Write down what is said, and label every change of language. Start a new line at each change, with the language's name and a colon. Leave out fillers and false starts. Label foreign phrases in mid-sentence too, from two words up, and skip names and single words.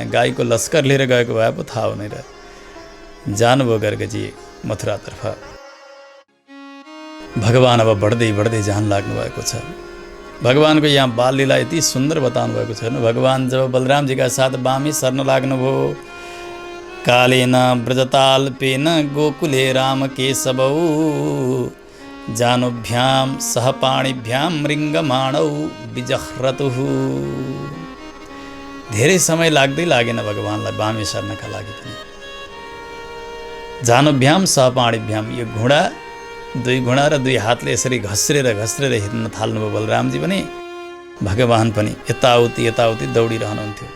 Nepali: गाईको लस्कर लिएर गएको भए पो थाहा हुने र। जानुभयो गर्गजी मथुरातर्फ। भगवान अब बढ्दै बढ्दै जान लाग्नु भएको छ। भगवानको यहाँ बाल लीला यति सुन्दर बताउनु भएको छ। भगवान जब बलरामजीका साथ बामी सर्न लाग्नुभयो,
Sanskrit: कालेन ब्रजताल्पेन गोकुले राम केशवौ जानुभ्यां सह पाणिभ्यां मृङ्गमाणौ विजह्रतुः।
Nepali: धेरै समय लाग्दै लागेन भगवानलाई बामे सर्नका लागि पनि।
Sanskrit: जानुभ्याम सह पाणिभ्याम,
Nepali: यो घुँडा 2 घुँडा र 2 हातले यसरी घस्रेर हिँड्न थाल्नुभयो बलरामजी पनि। भगवान पनि यताउति दौडिरहनुहुन्थ्यो।